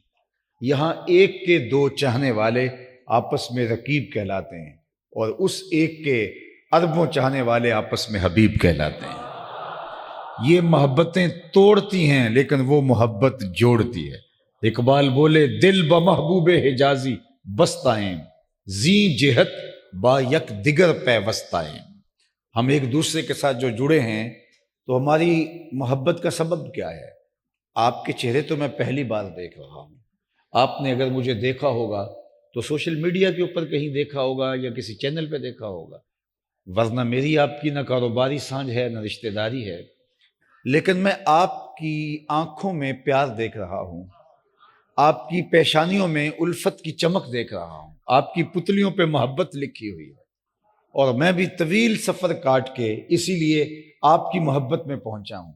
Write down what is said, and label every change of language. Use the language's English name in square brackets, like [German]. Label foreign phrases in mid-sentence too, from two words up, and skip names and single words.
[Urdu] یہاں ایک کے دو چاہنے والے آپس میں رقیب کہلاتے ہیں، اور اس ایک کے اربوں چاہنے والے آپس میں حبیب کہلاتے ہیں۔ یہ محبتیں توڑتی ہیں لیکن وہ محبت جوڑتی ہے۔ اقبال بولے [Persian] دل بمحبوب حجازی بستائیں، زیں جہت با یک دیگر پیوستائیں۔ [Urdu] ہم ایک دوسرے کے ساتھ جو جڑے ہیں تو ہماری محبت کا سبب کیا ہے؟ آپ کے چہرے تو میں پہلی بار دیکھ رہا ہوں، آپ نے اگر مجھے دیکھا ہوگا تو [English] social media [Urdu] کے اوپر کہیں دیکھا ہوگا یا کسی چینل پہ دیکھا ہوگا، ورنہ میری آپ کی نہ کاروباری سانجھ ہے نہ رشتہ داری ہے، لیکن میں آپ کی آنکھوں میں پیار دیکھ رہا ہوں، آپ کی پیشانیوں میں الفت کی چمک دیکھ رہا ہوں، آپ کی پتلیوں پہ محبت لکھی ہوئی ہے، اور میں بھی طویل سفر کاٹ کے اسی لیے آپ کی محبت میں پہنچا ہوں۔